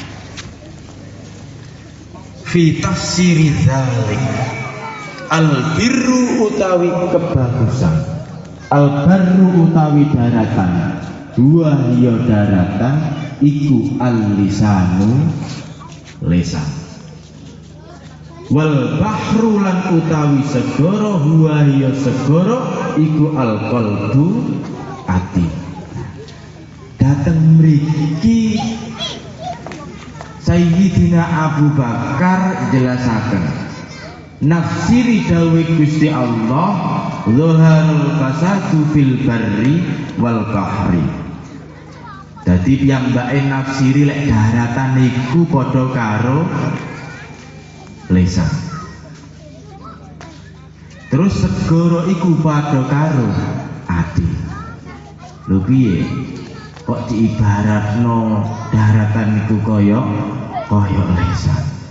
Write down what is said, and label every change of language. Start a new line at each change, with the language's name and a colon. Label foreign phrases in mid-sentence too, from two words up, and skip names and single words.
Arabic: في تفسير ذلك,
Javanese: al-birru utawi kebagusan, al-barru utawi daratan, dua hiya daratan iku al-lisanu lisan,
Arabic: والبحر
Javanese: lan utawi segara,
Arabic: هو هي
Javanese: segara iku al-qalbu ati. Dateng mriki Sayyidina Abu Bakar jelasaken nafsiri dawuh Gusti Allah,
Arabic: ظهر الفساد في البر والبحر.
Javanese: Dadi piyambake nafsiri lek daratan iku padha karo lisan. Terus segara iku padha karo ati. Lho piye? Kok diibaratno daratan iku kaya lisan.